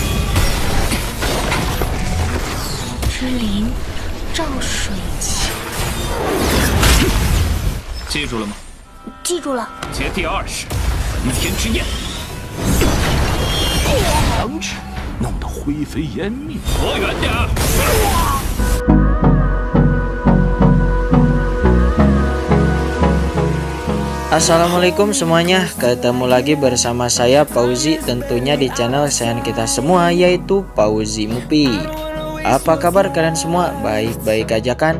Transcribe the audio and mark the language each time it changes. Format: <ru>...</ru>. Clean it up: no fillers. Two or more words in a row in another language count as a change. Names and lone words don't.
<zh>之灵照水器，记住了吗？记住了。接第二式，飞天之焰。防止弄得灰飞烟灭。躲远点儿。</zh> <id>Assalamualaikum semuanya, ketemu lagi bersama saya Fauzi, tentunya di channel kesayangan kita semua yaitu Fauzi Mupi. Apa kabar kalian semua? Baik-baik aja kan?</id>